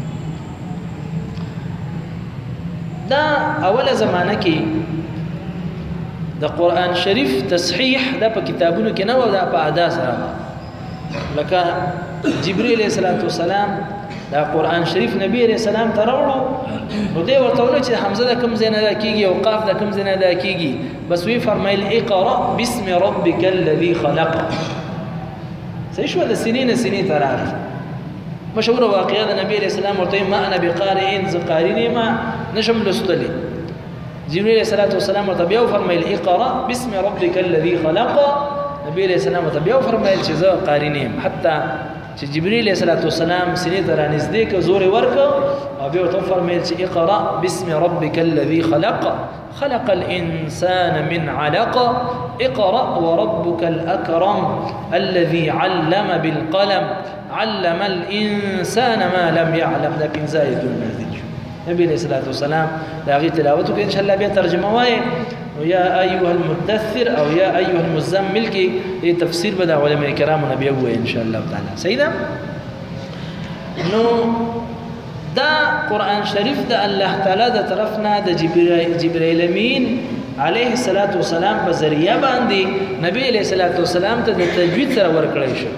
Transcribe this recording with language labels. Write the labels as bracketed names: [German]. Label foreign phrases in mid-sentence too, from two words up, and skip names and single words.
[Pashto] دا اوله زمانه کې د قرآن شریف تصحیح دا په کتابونو کې نه و، دا په ادا سره لکه جبرئیل [Arabic] علیه السلام [Pashto] دا قرآن شریف نبی [Arabic] علیہ السلام [Pashto] ته راوړو نو دی ورته وویل چې حمزه د کوم ځای نه ادا کېږي او قاف د کوم ځای نه ادا کېږي، بس وی فرمایل [Arabic] اقرأ باسم ربک الذي خلق. [Pashto] صحیح شو؟ د سنین سنې ته راغی. مشهوره واقعه د نبی [Arabic] علیہ السلام [Pashto] ورته [Arabic] ما انا بقارئ، [Pashto] زه قارئ نه ما نشم لوستلی. جبرئیل [Arabic] علیہ السلام [Pashto] ورته بیا فرمایل [Arabic] اقرأ باسم ربک الذي خلق. [Pashto] نبی [Arabic] علیہ السلام [Pashto] ورته بیا فرمایل چې زه قارئ نه یم، حتی چې جبرئیل [Arabic] علیہ السلام [Pashto] سینې ته رانږدې کړ، زور یې ورکړ او بیا ورته وفرمیل چې [Arabic] اقرأ باسم ربک الذي خلق خلق الانسان من علق اقرأ وربک الاکرم الذي علم بالقلم علم الانسان ما لم يعلم. [Pashto] دا پنځه آیتونه نازل شو. نبی [Arabic] علیہ السلام [Pashto] د هغې تلاوت وکړي. انشاءالله بیا ترجمه وایي [Arabic] یا ایها المدثر [Pashto] او [Arabic] یا ایها المزمل [Pashto] کې تفسیر به د علماء کرامو نه بیا ووایي [Arabic] انشاءالله تعالی. [Pashto] صحیح ده؟ نو دا قرآن شریف د الله تعالی د طرف نه د جبرائیل امین [Arabic] علیه السلام [Pashto] په ذریعه باندې نبی [Arabic] علیه السلام [Pashto] ته د تجوید سره ورکړی شو.